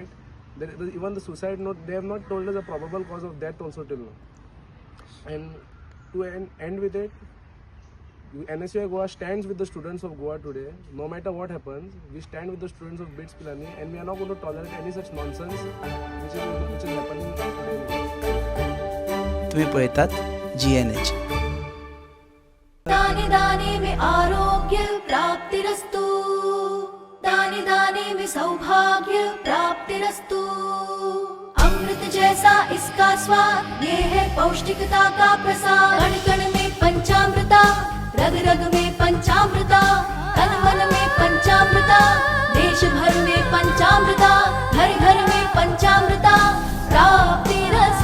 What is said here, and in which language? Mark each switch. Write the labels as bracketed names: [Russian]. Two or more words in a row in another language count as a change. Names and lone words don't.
[English] Even the suicide note, they have not told us the probable cause of death also till now. And to end with it, NSUI Goa stands with the students of Goa today. No matter what happens, we stand with the students of BITS Pilani, and we are not going to tolerate any such nonsense which is happening today. [Konkani] तुम्ही पळयतात GNH. [Hindi] दाने दाने में [Sanskrit] आरोग्य प्राप्तिरस्तु, [Hindi] दाने दाने में [Sanskrit] सौभाग्य प्राप्तिरस्तु। [Hindi] अमृत जैसा इसका स्वाद, ये है पौष्टिकता का प्रसाद। कण कण में पंचामृता, रग रग में पंचामृता, तन मन में पंचामृता, देश भर में पंचामृता, घर घर में [Sanskrit] पंचामृता प्राप्तिरस्तु।